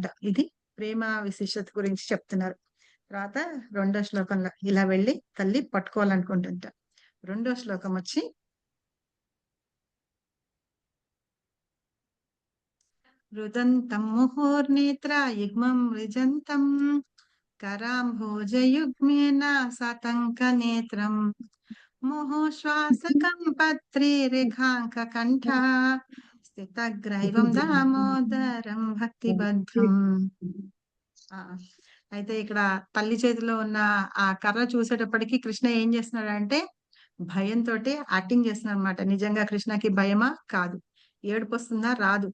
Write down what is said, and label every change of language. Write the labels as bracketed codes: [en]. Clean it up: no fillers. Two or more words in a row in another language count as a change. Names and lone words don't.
[te] ఇది ప్రేమ విశిష్టత గురించి చెప్తున్నారు. తర్వాత రెండో శ్లోకంలో ఇలా వెళ్లి తల్లి పట్టుకోవాలనుకుంటుంట. రెండో శ్లోకమొచ్చి [sa] రుదంతం ముహుర్నేత్ర యుగ్మం రిజంతం कराम्भोजयुग्मेन सतङ्कनेत्रम् मुहुःश्वासकं पत्रीरेखाङ्ककण्ठः స్థితగ్రైవం దామోదరం భక్తిబద్ధం. [te] ఆ! అయితే ఇక్కడ తల్లి చేతిలో ఉన్న ఆ కర్ర చూసేటప్పటికి కృష్ణ ఏం చేస్తున్నాడంటే, భయంతోటి యాక్టింగ్ చేస్తున్నాడనమాట. నిజంగా కృష్ణకి భయమా? కాదు. ఏడుపొస్తుందా? రాదు.